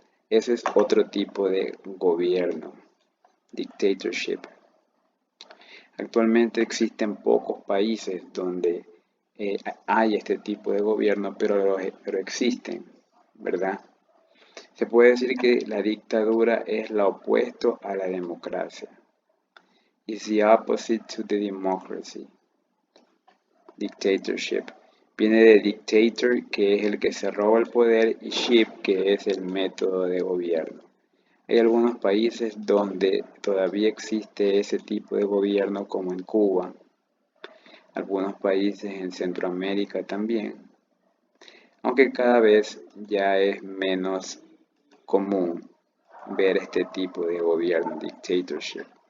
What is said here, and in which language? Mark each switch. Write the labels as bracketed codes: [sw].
[es] Ese es otro tipo de gobierno, dictatorship. Actualmente existen pocos países donde hay este tipo de gobierno, pero existen, ¿verdad? Se puede decir que la dictadura es lo opuesto a la democracia. [en] Is the opposite to the democracy. Dictatorship. [es] Viene de dictator, que es el que se roba el poder, y ship, que es el método de gobierno. Hay algunos países donde todavía existe ese tipo de gobierno, como en Cuba, algunos países en Centroamérica también, aunque cada vez ya es menos común ver este tipo de gobierno, dictatorship.